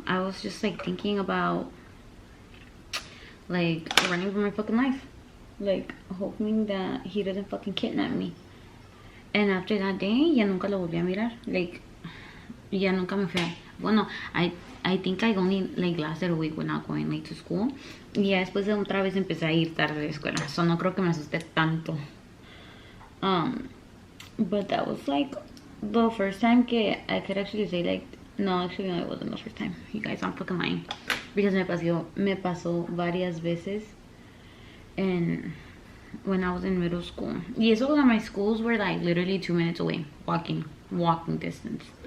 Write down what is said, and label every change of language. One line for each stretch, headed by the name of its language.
English: I was just like thinking about like running for my fucking life, like hoping that he doesn't fucking kidnap me. And after that day,
Spanish: ya nunca lo volví a mirar. Like ya nunca me fui.
English: Bueno, I think I only like lasted a week without going like to school.
Spanish: Y ya después de otra vez empecé a ir tarde de escuela. So no creo que me asusté tanto.
English: But that was like the first time que I could actually say like, no, actually no, it wasn't the first time. You guys, I'm fucking lying. Because
Spanish: me pasó varias veces
English: and when I was in middle school. Y eso that my schools were like literally 2 minutes away, walking distance.